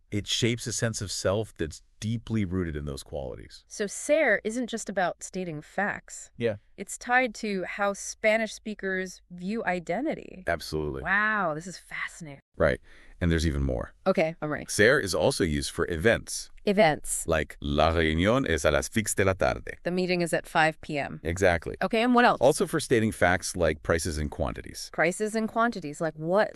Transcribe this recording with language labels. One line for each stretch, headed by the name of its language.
English: It shapes a sense of self that's deeply rooted in those qualities. So ser isn't just about stating facts. Yeah. It's tied to how Spanish speakers view identity. Absolutely. Wow, this is fascinating. Right. And there's even more. Okay, I'm ready. Ser is also used for events, Events. like
Spanish: la reunión es a las 6 de la tarde.
English: The meeting is at 5 p.m. Exactly. Okay, and what else? Also for stating facts like prices and quantities. Prices and quantities, like what?